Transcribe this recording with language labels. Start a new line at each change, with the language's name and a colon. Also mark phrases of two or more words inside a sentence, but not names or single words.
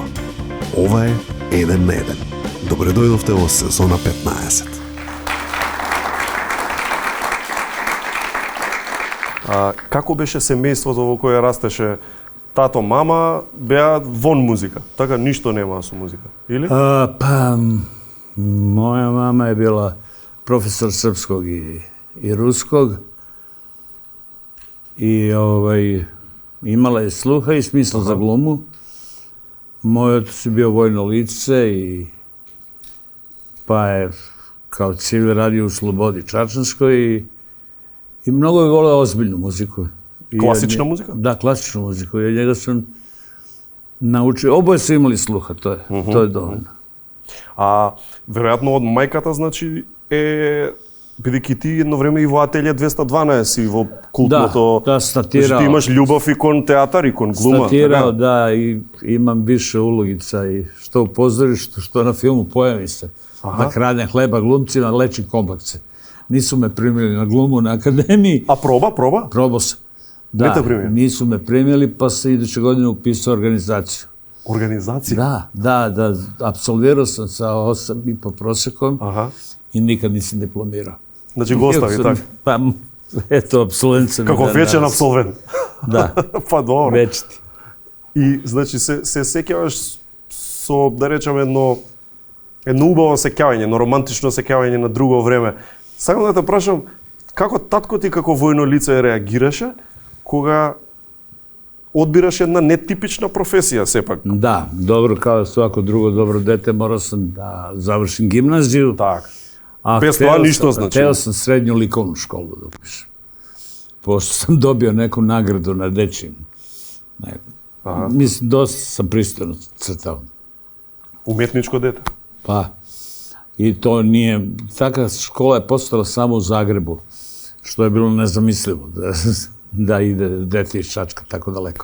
Macedonian: Ова е 1 на 1. Добре дојдовте во сезона 15. Како беше семејството во кое растеше? Тато, мама беа вон музика, така ништо нема со музика, или?
Serbian: Moja mama je bila profesor srpskog i ruskog i imala je sluha i smisla za glumu. Moj otac je bio vojno lice pa je kao civil radio u Slobodi Čačanskoj i mnogo je voleo ozbiljnu muziku. Klasična muzika? Da, klasičnu muziku. Ja njega sam naučio. Oboje su imali sluha, to je dovoljno.
Macedonian: А веројатно од мајката, значи, бидејќи ти едно време и во Ателје 212 и во култното...
Serbian: Да, статирao.
Macedonian: Ти имаш љубов и кон театар и кон глума.
Serbian: Статирao, да, и имам više ulogica i što u pozorištu, što na filmu Pojavi se. Da kradem hleba glumcima, lečim komplekse. Nisu me primili na glumu na akademiji. A proba? Probao sam. Da, nisu me primili, pa sam iduće godine upisao organizaciju. Organizacija? Da, apsolvirao sam sa 8,5 prosekom i nikad nisam diplomirao.
Macedonian: Znači го остави така?
Serbian: Pa, eto, absolvent sam.
Macedonian: Како вечен абсолвент?
Serbian: Да.
Macedonian: Па добро.
Serbian: Вечити.
Macedonian: И, значи, се сеќаваш со, да речеме, едно убаво сеќавање, едно романтично сеќавање на друго време. Сакам да те прашам, како татко ти како војно лице реагираше кога одбираш една нетипична професија сепак?
Serbian: Да, добро, као свако друго добро дете, морao sam da završim gimnaziju.
Macedonian: Так. Без тоа ништо значи.
Serbian: Hteo sam srednju likovnu školu da upišem. Pošto sam dobio neku nagradu na dečjem. Mislim, dosta sam pristojno crtao. Umetničko dete? Pa, i to nije... Taka škola je postala samo u Zagrebu, što je bilo nezamislivo da ide dete iz Čačka tako daleko.